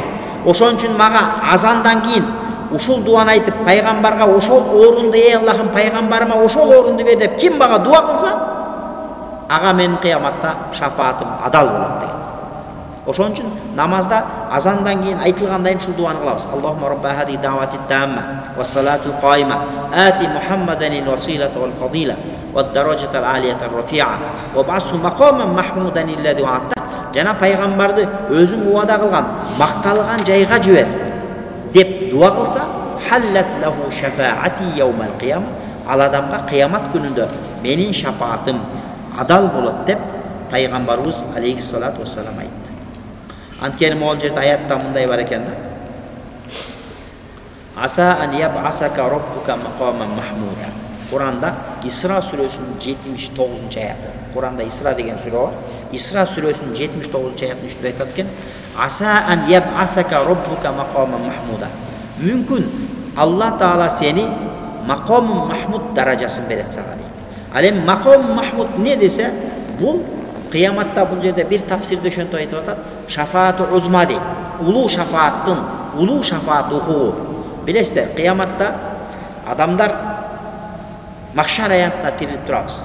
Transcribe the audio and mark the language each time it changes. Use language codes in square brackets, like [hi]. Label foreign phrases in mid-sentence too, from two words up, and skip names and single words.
[ky] Ошон үчүн мага азандан кийин ушул дуаны айтып, пайгамбарга ошол орунду, ey Аллахым, пайгамбарыма ошол орунду бер деп ким мага дуа кылса, ага менин кыяматта шафаатым адал болот деген. Ошон үчүн намазда азандан кийин айтылгандан ушул дуаны кылабыз. [ar] اللهم رب هذه الدعوة التامة والصلاة القائمة آت محمدا الوسيلة والفضيلة والدرجة العالية الرفيعة وابعثه مقاما محمودا الذي وعدته. [ky] Жана пайгамбарды өзүң уада кылган, макталган жайга жибер деп дуа кылса, [ar] حلت له شفاعتي يوم القيامة. [ky] Ал адамга кыямат күнүндө менин шафаатым адал болот деп пайгамбарыбыз алейхиссалату вассалам айтты. Анткени могул жерде аятта мындай бар экен да. [ar] عسى أن يبعثك ربك مقاما محمودا. [ky] Куранда Исра сүрөсүнүн 79-аяты. Куранда Исра деген сүрө бар. Исра сүрөсүнүн 79-аятында ушундай айтат экен. [ar] عسى أن يبعثك ربك مقاما محمودا. [ky] Мүмкүн Алла Таала сени [ar] مقام محمود [ky] даражасын берет сага дейт. Ал эми [ar] مقام محمود [ky] эмне десе, бул кыяматта бул жерде бир тафсирде ошентип айтып атат. [ar] شفاعة عظمى дейт. [ky] Улуу шафааттын, улуу шафаат укугу. Билесиздер, кыяматта адамдар махшар аянтына тирилип турабыз.